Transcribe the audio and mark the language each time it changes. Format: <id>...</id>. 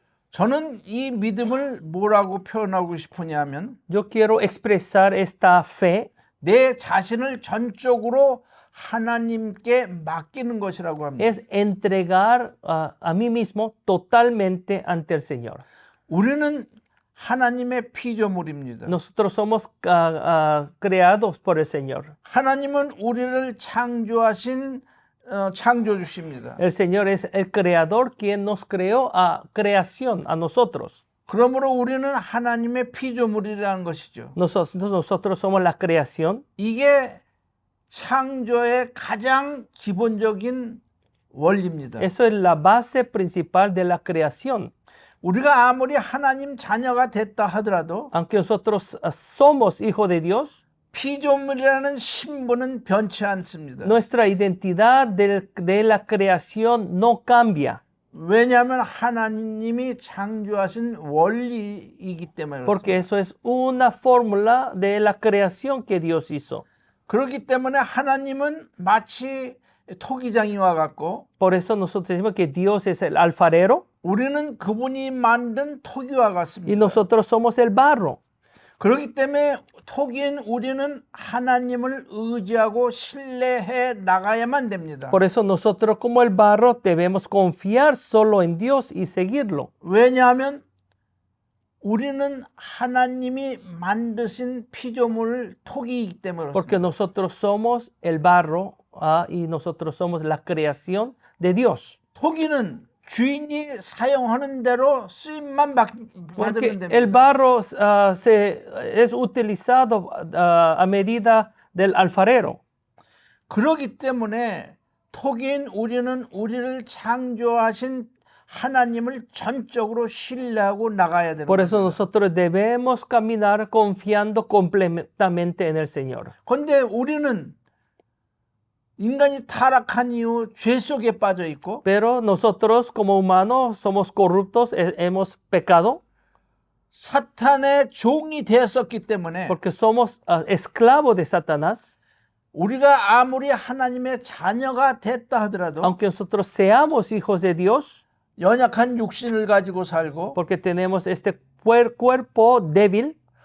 <ko>저는 이 믿음을 뭐라고 표현하고 싶으냐면</ko> <es>Yo quiero expresar esta fe,</es> <ko>내 자신을 전적으로 하나님께 맡기는 것이라고 합니다.</ko> <es>es entregar a mí mismo totalmente ante el Señor.</es> <ko>우리는 하나님의 피조물입니다.</ko> <es>Nosotros somos creados por el Señor.</es> <ko>하나님은 우리를 창조하신 창조주십니다.</ko> <es>El Señor es el creador quien nos creó a creación, a nosotros.</es> <ko>그러므로 우리는 하나님의 피조물이라는 것이죠.</ko> <es>Nosotros somos la creación.</es> <ko>이게 창조의 가장 기본적인 원리입니다.</ko> <es>Eso es la base principal de la creación.</es> <ko>우리가 아무리 하나님 자녀가 됐다 하더라도</ko> <es>Aunque nosotros somos hijos de Dios,</es> <ko>피조물이라는 신분은 변치 않습니다.</ko> <es>nuestra identidad de la creación no cambia.</es> <ko>왜냐하면 하나님이 창조하신 원리이기 때문에</ko> <es>Porque</es> <ko>그렇습니다.</ko> <es>eso es una fórmula de la creación que Dios hizo.</es> <ko>그렇기 때문에 하나님은 마치 토기장이와 같고</ko> <es>Por eso nosotros decimos que Dios es el alfarero</es> <ko>우리는 그분이 만든 토기와</ko> <es>y</es> <ko>같습니다.</ko> <es>nosotros somos el barro.</es> <ko>그렇기 때문에 토기인 우리는 하나님을 의지하고 신뢰해 나가야만 됩니다.</ko> <es>Por eso nosotros como el barro debemos confiar solo en Dios y seguirlo.</es> <ko>왜냐하면 우리는 하나님이 만드신 피조물 토기이기 때문에</ko> <es>Porque</es> <ko>그렇습니다.</ko> <es>nosotros somos el barro y nosotros somos la creación de Dios.</es> <ko>토기는 주인이 사용하는 대로 쓰임만</ko> <es>Porque</es> <ko>받으면 됩니다.</ko> <es>el barro es utilizado a medida del alfarero.</es> <ko>그렇기 때문에 토기인 우리는 우리를 창조하신 하나님을 전적으로 신뢰하고 나가야 되는</ko> <es>Por eso</es> <ko>겁니다.</ko> <es>nosotros debemos caminar confiando completamente en el Señor.</es> <ko>그런데 우리는 인간이 타락한 이후 죄 속에 빠져 있고</ko> <es>Pero nosotros como humanos somos corruptos, hemos pecado</es> <ko>사탄의 종이 되었었기 때문에</ko> <es>porque somos esclavos de Satanás.</es> <ko>우리가 아무리 하나님의 자녀가 됐다 하더라도</ko> <es>Aunque nosotros seamos hijos de Dios,</es> <ko>연약한 육신을 가지고 살고</ko> <es>porque tenemos este cuerpo débil,</es>